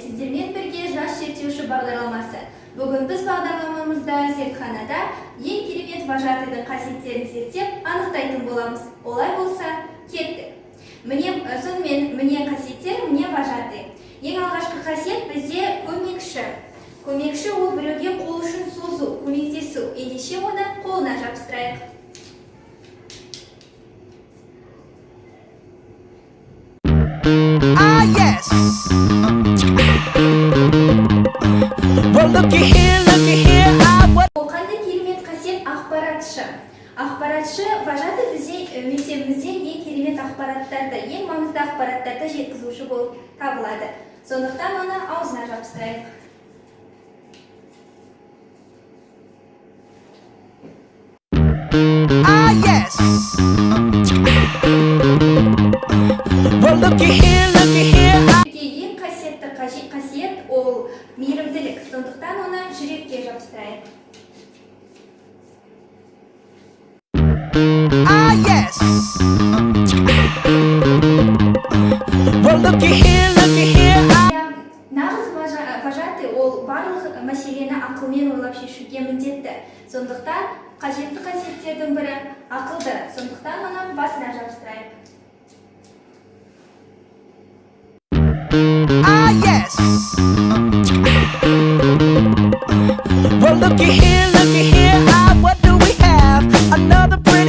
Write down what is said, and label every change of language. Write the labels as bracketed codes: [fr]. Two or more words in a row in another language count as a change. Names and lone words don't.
[kk] Сіздермен бірге жас зерттеуші бағдарламасы. Бүгін біз бағдарламамызда зертханада ең керемет вожатыйдың қасиеттерін зерттеп анықтайтын боламыз. Олай болса, кеттік. Міне қасиеттер, міне вожатый. Ең алғашқы қасиет бізде көмекші. Көмекші ол біреуге қол ұшын созу, көмектесу. Ендеше оны қолына жабыстырайық. [en] Yes. Well, looky here, [kk] Ол қандай керемет қасиет ақпаратшы. Ақпаратшы вожатый бізде мектебімізде ең керемет ақпараттарды, ең маңызды ақпараттарды жеткізуші болып табылады. Сондықтан оны аузына жабыстырайық. [en] yes. Well, looky here. [kk] Ең қасиетті қасиет ол мейірімділік. Сондықтан оны жүрекке жабыстырайық. [en] Yes. Well, looky here. [kk] Нағыз вожатый ол барлық мәселені ақылмен ойлап шешуге міндетті. Сондықтан қажетті қасиеттердің бірі ақылды. Сондықтан оны басына жабыстырайық. [en] Yes. Well, looky here. What do we have? Another pretty.